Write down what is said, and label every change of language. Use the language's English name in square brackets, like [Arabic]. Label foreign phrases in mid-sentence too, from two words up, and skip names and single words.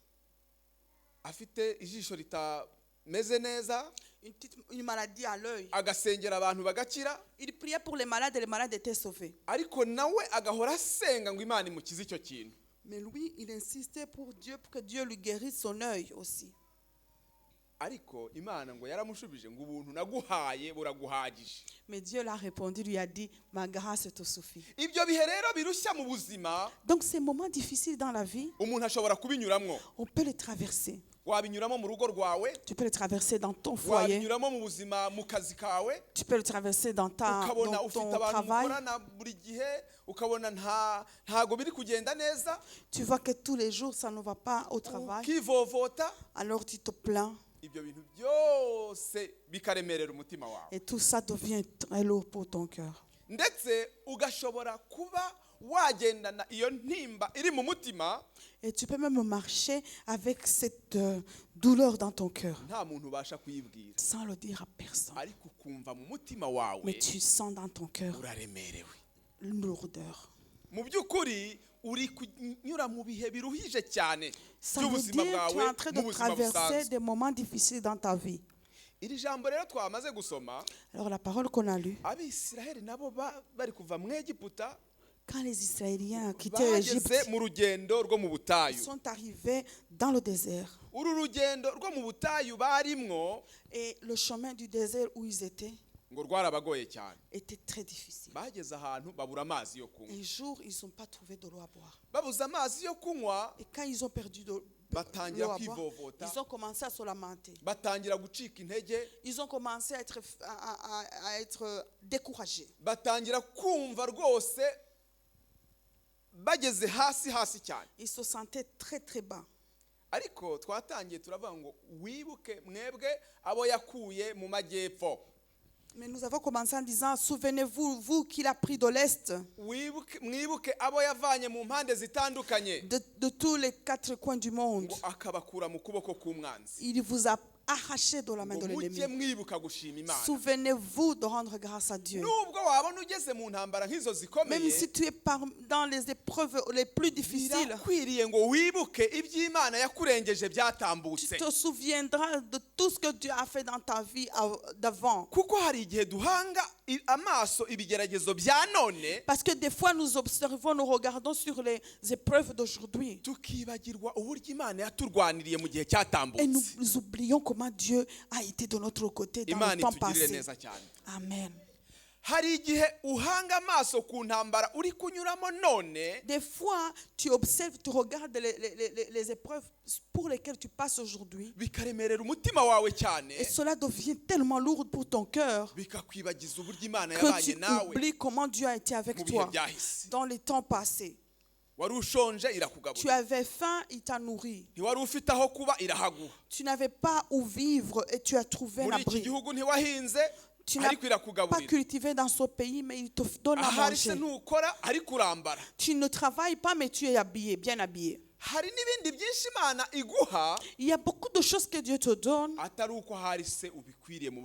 [Kinyarwanda] Afite ijisho ritameze neza, [French] Une maladie à l'œil. [Kinyarwanda] agasengera abantu bagakira, [French] Il priait pour les malades et les malades étaient sauvés. [Kinyarwanda] ariko nawe agahora asenga ngo Imana imukize icyo kintu. [French] Mais lui, il insistait pour que Dieu lui guérisse son œil aussi. [Kinyarwanda] Ariko Imana ngo yaramushubije ngo ubuntu naguhaye buraguhagije. [French] Mais Dieu l'a répondu, lui a dit, ma grâce te suffit. [Kinyarwanda] Ibyo bihe rero birushya mu buzima [French] Donc ces moments difficiles dans la vie, [Kinyarwanda] umuntu ashobora kubinyuramo. [French] on peut les traverser. [Kinyarwanda] Wabinyuramo mu rugo rwawe, [French] Tu peux les traverser dans ton foyer. [Kinyarwanda] wabinyuramo mu buzima mu kazi kawe, [French] Tu peux le traverser dans [Kinyarwanda] ukabona [French] ton [Kinyarwanda] ufite abantu [French] travail. [Kinyarwanda] mukorana buri gihe, ukabona ntago biri kugenda neza, [French] Tu vois que tous les jours, ça ne va pas au travail. [Kinyarwanda] ukivovota. [French] Alors tu te plains. [Kinyarwanda] Ibyo bintu byose bikaremerera umutima wawe, [French] Et tout ça devient très lourd pour ton cœur. [Kinyarwanda] ndetse ugashobora kuba wagendana iyo ntimba iri mu mutima, [French] Et tu peux même marcher avec cette douleur dans ton cœur, [Kinyarwanda] nta muntu ubasha kuyibwira, [French] sans le dire à personne. [Kinyarwanda] ariko ukumva mu mutima wawe [French] Mais tu sens dans ton cœur [Kinyarwanda] uraremerewe. [French] une lourdeur. [Kinyarwanda] Mu by'ukuri uri kunyura mu bihe biruhije cyane [French] Ça veut [Kinyarwanda] by'ubuzima [French] dire que tu es en [Kinyarwanda] bwawe [French] train [Kinyarwanda] mu [French] de [Kinyarwanda] buzima [French] traverser [Kinyarwanda] busanzwe. [French] des moments difficiles dans ta vie. [Kinyarwanda] Iri jambo rero twamaze gusoma, [French] Alors la parole qu'on a lue, [Kinyarwanda] Abisiraheli nabo bari kuva mu Egiputa [French] quand les Israéliens quittaient l'Égypte, [Kinyarwanda] bageze mu rugendo rwo mu [French] ils [Kinyarwanda] butayu. [French] sont arrivés dans le désert. [Kinyarwanda] Uru rugendo rwo mu butayu barimwo [French] Et le chemin du désert où ils étaient [Kinyarwanda] ngo rwarabagoye cyane. [French] était très difficile. [Kinyarwanda] Bageze ahantu babura amazi yo kunywa. [French] Un jour, ils n'ont pas trouvé de l'eau à boire. [Kinyarwanda] Babuze amazi yo kunywa, [French] Et quand ils ont perdu de l'eau [Kinyarwanda] batangira [French] à boire, [Kinyarwanda] kwivovota, [French] ils ont commencé à se lamenter. [Kinyarwanda] batangira gucika intege, [French] Ils ont commencé à être découragés. [Kinyarwanda] batangira kumva rwose bageze hasi cyane. [French] Ils se sentaient très très bas. [Kinyarwanda] Ariko twatangiye turavuga ngo wibuke mwebwe abo yakuye mu majyepfo. [French] Mais nous avons commencé en disant, souvenez-vous, vous qu'il a pris de l'Est, [Kinyarwanda] Mwibuke abo yavanye mu mpande zitandukanye, [French] de tous les quatre coins du monde. [Kinyarwanda] ngo akabakura mu kuboko k'umwanzi. [French] Il vous a arraché de la main [Kinyarwanda] Ngo [French] de [Kinyarwanda] mujye [French] l'ennemi. [Kinyarwanda] mwibuka gushima Imana. [French] Souvenez-vous de rendre grâce à Dieu. [Kinyarwanda] Nubwo wabona ugeze mu ntambara nk'izo [French] Même [Kinyarwanda] zikomeye, [French] si tu es dans les épreuves les plus difficiles, [Kinyarwanda] birakwiriye ngo wibuke iby'Imana yakurengeje [French] tu [Kinyarwanda] byatambutse. [French] te souviendras de tout ce que Dieu a fait dans ta vie d'avant. [Kinyarwanda] Kuko hari igihe duhanga amaso ibigeragezo bya none, [French] Parce que des fois, nous observons, nous regardons sur les épreuves d'aujourd'hui. [Kinyarwanda] tukibagirwa uburyo Imana yaturwaniriye mu gihe [French] Et [Kinyarwanda] cyatambutse. [French] nous oublions comment Dieu a été de notre côté dans [Kinyarwanda] Imana [French] le temps [Kinyarwanda] itugirire [French] passé. [Kinyarwanda] neza cyane. Amen. Hari igihe uhanga amaso ku ntambara uri kunyuramo none, [French] Des fois, tu observes, tu regardes les épreuves pour lesquelles tu passes aujourd'hui. [Kinyarwanda] bikaremerera umutima wawe cyane, [French] Et cela devient tellement lourd pour ton cœur [Kinyarwanda] bikakwibagiza uburyo Imana [French] que [Kinyarwanda] yabanye [French] tu [Kinyarwanda] nawe [French] oublies comment Dieu a été avec [Kinyarwanda] mu bihe [French] toi [Kinyarwanda] byahise. [French] dans les temps passés. [Kinyarwanda] Wari ushonje [French] Tu [Kinyarwanda] irakugaburira, [French] avais faim, il t'a nourri. [Kinyarwanda] ntiwari ufite aho kuba irahaguha, [French] Tu n'avais pas où vivre et tu as trouvé un [Kinyarwanda] muri iki [French] abri. [Kinyarwanda] gihugu ntiwahinze [French] Tu n'as [Kinyarwanda] ariko [French] pas [Kinyarwanda] irakugaburira, [French] cultivé dans ce pays, mais il te donne à [Kinyarwanda] ahari se [French] manger. [Kinyarwanda] ntukora ariko urambara. [French] Tu ne travailles pas, mais tu es habillé, bien habillé. [Kinyarwanda] Hari n'ibindi byinshi Imana iguha [French] Il y a beaucoup de choses que Dieu te donne, [Kinyarwanda] atari uko ahari se ubikwiriye mu